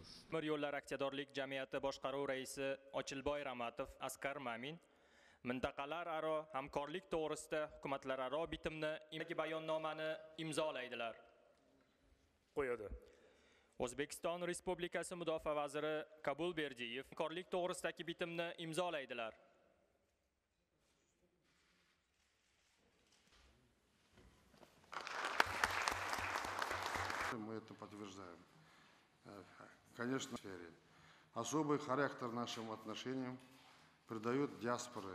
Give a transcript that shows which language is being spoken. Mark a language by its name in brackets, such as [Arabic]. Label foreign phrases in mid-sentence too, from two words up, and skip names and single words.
[Uzbek] Temir yo'llar aksiyadorlik jamiyati boshqaruv raisi Ochilboy Ramatov Askar Mamin mintaqalararo hamkorlik to'g'risida hukumatlararo bitimni bayonnomani imzolaydilar. Qo'yadi. O'zbekiston Respublikasi Mudofaa vaziri Kabul Berdiyev hamkorlik to'g'risidagi bitimni imzolaydilar. [Russian] Мы это подтверждаем. Конечно, в сфере. Особый характер нашим отношениям придают диаспоры.